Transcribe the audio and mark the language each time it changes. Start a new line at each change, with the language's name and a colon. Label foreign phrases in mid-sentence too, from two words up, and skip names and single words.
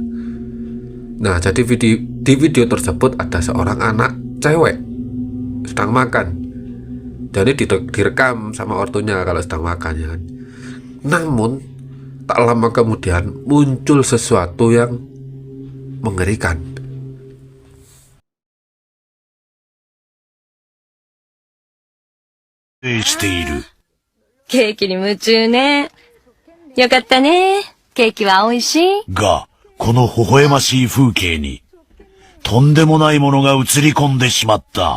Indonesian: Nah, jadi di video tersebut ada seorang anak cewek sedang makan. Jadi direkam sama ortunya kalau sedang makan ya kan. Namun tak lama kemudian muncul sesuatu yang mengerikan.
Japanese: している。ケーキに夢中ね。よかったね。ケーキは美味しい。が、この微笑ましい風景に、とんでもないものが映り込んでしまった。